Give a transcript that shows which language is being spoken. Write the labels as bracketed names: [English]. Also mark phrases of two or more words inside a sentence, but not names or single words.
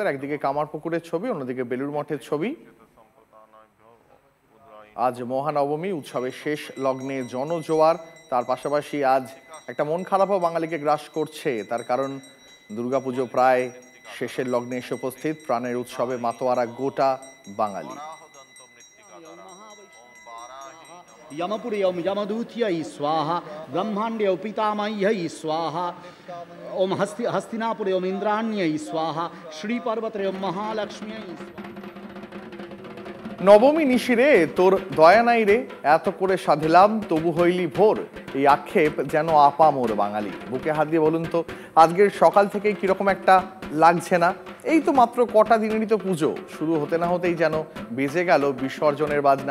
[Bangla] একদিকে কামারপুকুরের ছবি, অন্যদিকে বেলুড় মঠের ছবি। আজ মহানবমী, উৎসবের শেষ লগ্নে জনজোয়ার। তার পাশাপাশি আজ একটা মন খারাপও বাঙালিকে গ্রাস করছে। তার কারণ দুর্গাপুজো প্রায় শেষের লগ্নে এসে উপস্থিত। প্রাণের উৎসবে মাতোয়ারা গোটা বাঙালি। [Sanskrit] यमपुरे ओम यमदूत्यै स्वाहा, ब्रह्मांडे ओम पितामह्यै स्वाहा, ओम हस्तिनापुरे ओम इंद्राण्यै स्वाहा, श्रीपर्वते ओम महालक्ष्म्यै स्वाहा। [Bangla] নবমী নিশিরে তোর দয়া নাই রে, এত করে সাধিলাম তবু হইলি ভোর। এই আক্ষেপ যেন আপামোর বাঙালি। বুকে হাত দিয়ে বলুন তো, আজকের সকাল থেকেই কিরকম একটা লাগছে না? এই তো মাত্র কটা দিনেরই তো পুজো, শুরু হতে না হতেই যেন বেজে গেল বিসর্জনের বাজনা।